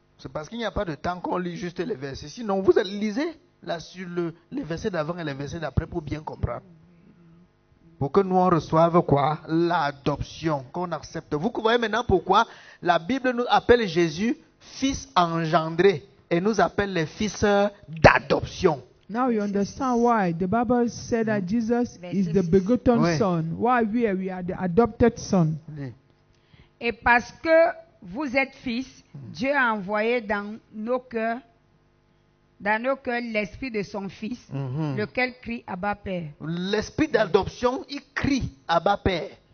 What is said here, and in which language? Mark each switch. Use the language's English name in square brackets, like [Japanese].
[French] C'est parce qu'il n'y a pas de temps qu'on lit juste les versets. Sinon, vous lisez là sur les versets d'avant et les versets d'après pour bien comprendre. Pour que nous on reçoive quoi? L'adoption, qu'on accepte. Vous voyez maintenant pourquoi la Bible nous appelle Jésus fils engendré et nous appelle les fils d'adoption. [English] Now you understand why the Bible said that Jesus is the begotten [French] Oui. [English] son. Why we are the adopted son. [French] Lis. Et parce que vous êtes fils, Dieu a envoyé dans nos cœurs l'esprit de son Fils, Mhm. lequel crie Abba Père. L'esprit d'adoption, il crie Abba Père.